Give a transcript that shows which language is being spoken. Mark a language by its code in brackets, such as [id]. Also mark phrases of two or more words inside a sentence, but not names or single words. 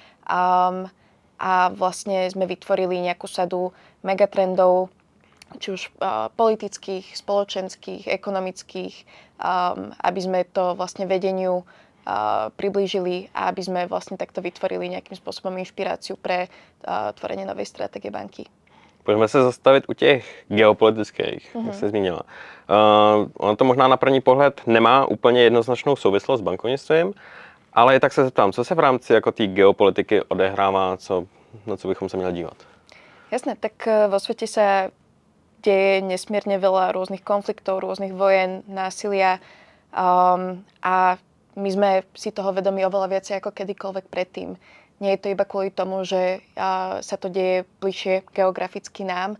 [sk] A vlastne sme vytvorili nejakú sadu megatrendov, či už politických, spoločenských, ekonomických, aby sme to vlastne vedeniu priblížili a aby sme vlastne takto vytvorili nejakým spôsobom inšpiráciu pre tvorenie novej stratégie banky. [cs] Pojďme se zastavit u těch geopolitických, jak jsi zmínila. Ono to možná na první pohled nemá úplně jednoznačnou souvislost s bankovnictvím, ale tak se zeptám, co se v rámci jako té geopolitiky odehrává, na co bychom se měli dívat? [sk] Jasné, tak vo svete sa deje nesmierne veľa rôznych konfliktov, rôznych vojen, násilia a my sme si toho vedomi oveľa viacej ako kedykoľvek predtým. Nie je to iba kvôli tomu, že sa to deje bližšie geograficky nám.